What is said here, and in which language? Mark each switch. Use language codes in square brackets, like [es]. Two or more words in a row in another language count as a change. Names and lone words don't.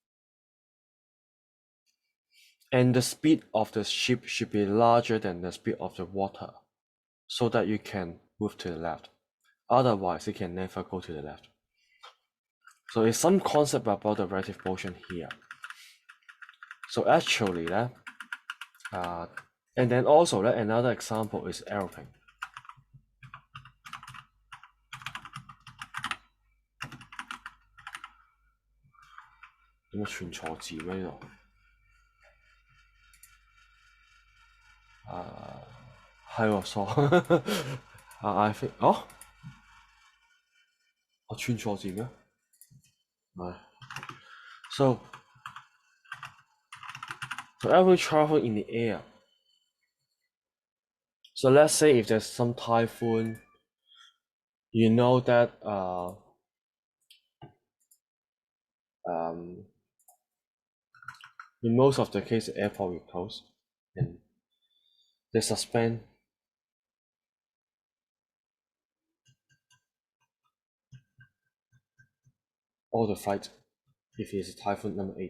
[en] And the speed of the ship should be larger than the speed of the water, so that you can move to the left. Otherwise, you can never go to the left. So it's some concept about the relative motion here. So actually, and then also another example is aeroplane. [yue] 有冇串錯字咩呢度？係喎 ，sorry， [en] I think [yue] 我串錯字咩？ [en] 係 ，so airplane travel in the air. So let's say if there's some typhoon, you know that in most of the case, the airport will close and they suspend all the flights if it's typhoon number 8.